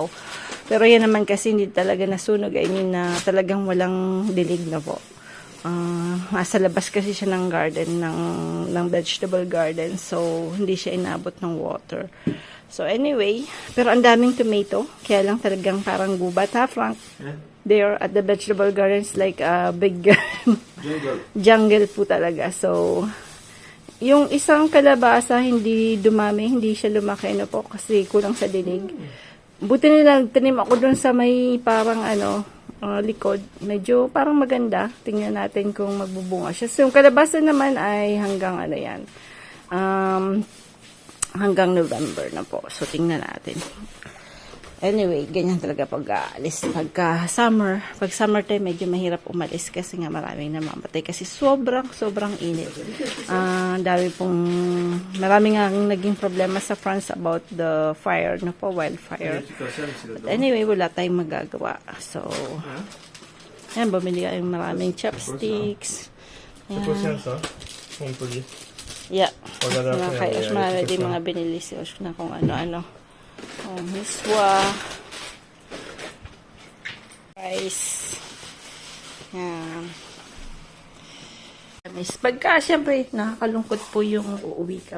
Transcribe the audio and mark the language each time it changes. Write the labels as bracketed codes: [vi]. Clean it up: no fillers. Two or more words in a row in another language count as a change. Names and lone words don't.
[tl] Pero yan naman kasi hindi talaga nasunog. [en] I mean [tl] na talagang walang dilig na po. Nasa labas kasi siya ng garden, ng vegetable garden. So, hindi siya inabot ng water. So, anyway, pero ang daming tomato. Kaya lang talagang parang gubat, ha, Frank? [en] Yeah. There at the vegetable gardens, like a big jungle [tl] po talaga. So, yung isang kalabasa hindi dumami, hindi siya lumaki na po kasi kulang sa dilig. Buti nila tanim ako dun sa may parang likod. Medyo parang maganda. Tingnan natin kung magbubunga siya. So, yung kalabasa naman ay hanggang yan. Hanggang November na po. So, tingnan natin. Anyway, ganyan talaga pag aalis. Pag [en] summer time, [tl] medyo mahirap umalis kasi nga maraming namamatay. Kasi sobrang init. Marami nga naging problema sa France [en] about the fire, [tl] no po, wildfire. [en] But anyway, [tl] wala tayong magagawa. So, yan, bumili kayong maraming chopsticks. [fr] C'est quoi ça? Montpellier. [en] Yeah. [tl] Pagkada Mga ko kay yan, Oshma, ay, ready ito mga binili si Osh na kung ano-ano. Miswa. Rice. Yan. Pagka, syempre, nakakalungkot po yung uuwi ka.